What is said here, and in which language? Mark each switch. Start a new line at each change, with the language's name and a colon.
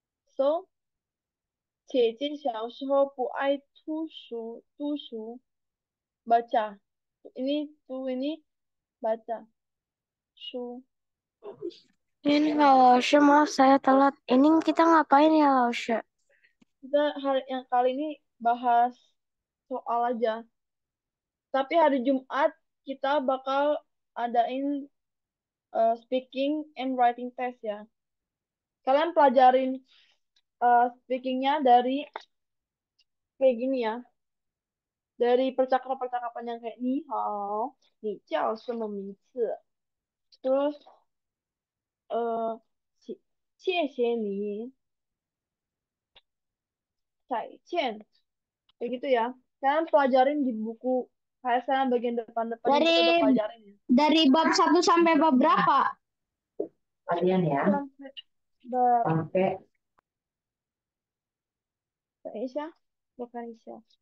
Chinese: So, 姐姐小时候不爱读书
Indonesian: baca. Ini tu ini baca. Su. Ini Laoshi, maaf saya telat. Ini kita ngapain ya, Laoshi? Kita hari yang kali ini bahas soal aja. Tapi hari Jumat kita bakal adain
English: speaking and writing test
Indonesian: ya. Kalian pelajarin speakingnya dari kayak gini ya. Dari percakapan-percakapan yang kayak
Chinese: ni hao, ni jiao什么名字?
Indonesian: Terus
Chinese: 谢谢谢你, 再见.
Indonesian: Kayak gitu ya. Kalian pelajarin di buku. Kayak saya bagian depan-depan ini kita udah Dari pelajarin ya. dari bab 1 sampai bab berapa? Kalian ya. Sampai bab Sampai Aisyah, bukan Aisyah.